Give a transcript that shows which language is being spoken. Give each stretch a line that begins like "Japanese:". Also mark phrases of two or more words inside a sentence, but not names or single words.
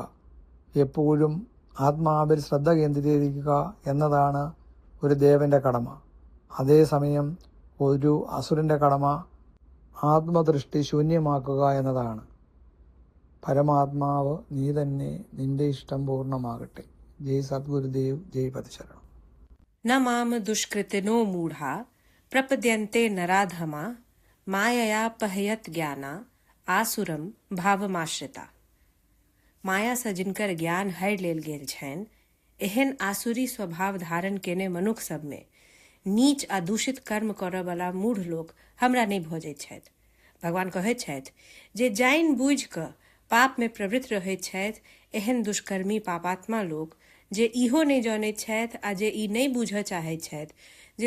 Malayalam: എപ്പോഴും ആത്മാവിൽ ശ്രദ്ധ കേന്ദ്രീകരിക്കുക എന്നതാണ് ഒരു ദേവന്റെ കടമ. അതേസമയം ഒരു അസുരന്റെ കടമ ആത്മദൃഷ്ടി ശൂന്യമാക്കുക എന്നതാണ്. പരമാത്മാവ് നീ തന്നെ, നിന്റെ ഇഷ്ടം പൂർണ്ണമാകട്ടെ. ജയ് സദ്ഗുരുദേവ്, ജയ് പതിശരണം.
Sanskrit: न माम दुष्कृतिनो मूढ़ा प्रपद्यन्ते नराधमा मायया पहयत ज्ञाना आसुरम भावमाश्रिता।
Maithili: माया से जिनकर ज्ञान हर लेल गेल छनि, एहन आसुरी स्वभाव धारण केने मनुख सब में नीच आ दूषित कर्म करय वाला मूढ़ लोक हमरा नहीं भजैत छथि। भगवान कहैत छथि जे जानि बूझि कऽ पाप में प्रवृत्त रहैत छथि, एहन दुष्कर्मी पापात्मा लोक जे इहो नहीं जानैत छथि आ जे ई नहीं बूझऽ चाहैत छथि जे